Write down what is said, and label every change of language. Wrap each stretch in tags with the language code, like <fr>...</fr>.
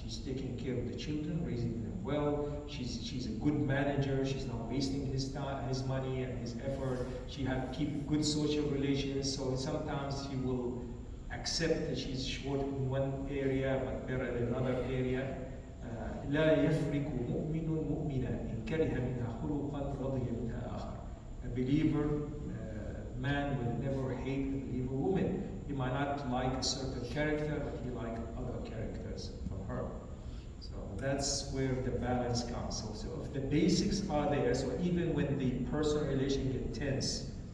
<en>She's taking care of the children, raising them well. She's a good manager. She's not wasting his time, his money, and his effort. She had keep good social relations. So sometimes she will accept that she's short in one area but better in another area.</en> <ar>لا يفرق مؤمن مؤمنا إن كره منها خلقا رضي منها آخر.</ar> <en>A believer man will never hate a believer woman. He might not like a certain character, but he likes other characters from her. So that's where the balance comes. So if the basics are there, so even when the personal relation gets tense,</en>